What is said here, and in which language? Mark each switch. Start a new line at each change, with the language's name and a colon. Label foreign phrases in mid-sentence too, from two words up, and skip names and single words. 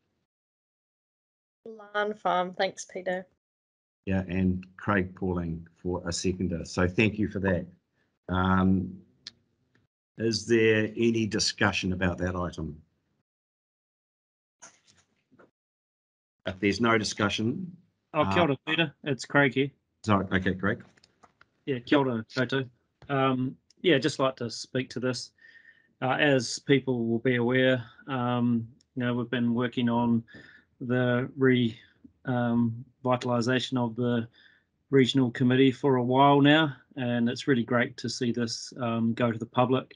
English: Lan Farm, thanks, Peter. Yeah, and Craig Pauling for a seconder. So thank you for that. Is there any discussion about that item? If there's no discussion.
Māori: Oh, kia ora,
English: Peter. It's Craig here. Sorry, okay, Craig. Yeah,
Māori: kia ora, koutou.
English: Yeah, just like to speak to this. As people will be aware, you know, we've been working on the revitalisation of the regional committee for a while now, and it's really great to see this go to the public.